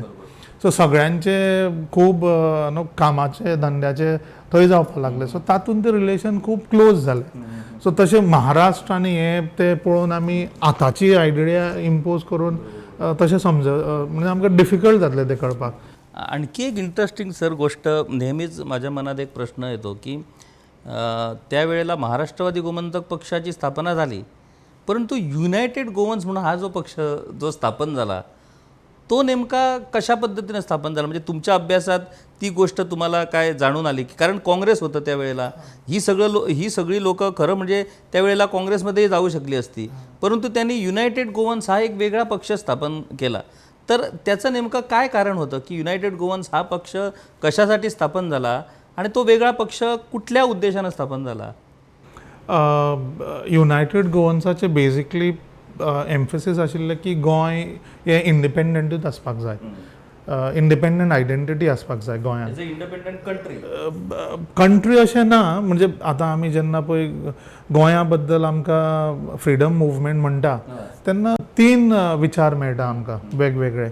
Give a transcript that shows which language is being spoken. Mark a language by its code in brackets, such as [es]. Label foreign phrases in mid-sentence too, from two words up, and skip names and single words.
[kok] सो सगळ्यांचे खूब कामाचे धंद्याचे थंय जावपाक लागले. सो तातूंत ते रिलेशन खूब क्लोज जाले. सो तशें महाराष्ट्र आनी हे ते पळोवन आमी आतांची [en] idea impose [kok] करून तशें म्हणजे आमकां डिफिकल्ट जातलें तें कळपाक. [mr] आणखी एक इंटरेस्टिंग सर गोष्ट नेहमीच माझ्या मनात एक प्रश्न येतो की त्यावेळेला महाराष्ट्रवादी गोमंतक पक्षाची स्थापना झाली, परंतु युनायटेड गोवन्स म्हणून हा जो पक्ष जो स्थापन झाला तो नेमका कशा पद्धतीने स्थापन झाला, म्हणजे तुमच्या अभ्यासात ती गोष्ट तुम्हाला काय जाणून आली की कारण काँग्रेस होतं त्यावेळेला, ही सगळी लोक खरं म्हणजे त्यावेळेला काँग्रेसमध्येही जाऊ शकली असती, परंतु त्यांनी युनायटेड गोवन्स हा एक वेगळा पक्ष स्थापन केला. तर त्याचं नेमकं काय कारण होतं की युनायटेड गोवन्स हा पक्ष कशासाठी स्थापन झाला आणि तो वेगळा पक्ष कुठल्या उद्देशानं स्थापन झाला? [kok] युनायटेड गोवन्साचे [en] basically emphasis [kok] आशिल्लें की गोंय हें इंडिपेंडंटूच आसपाक जाय, [en] independent identity [kok] आसपाक जाय गोंयांत. [en] independent country [kok] कंट्री अशें ना, म्हणजे आतां आमी जेन्ना पळय गोंया बद्दल आमकां [en] freedom movement [kok] म्हणटा तेन्ना 3 विचार मेळटा आमकां वेगवेगळे.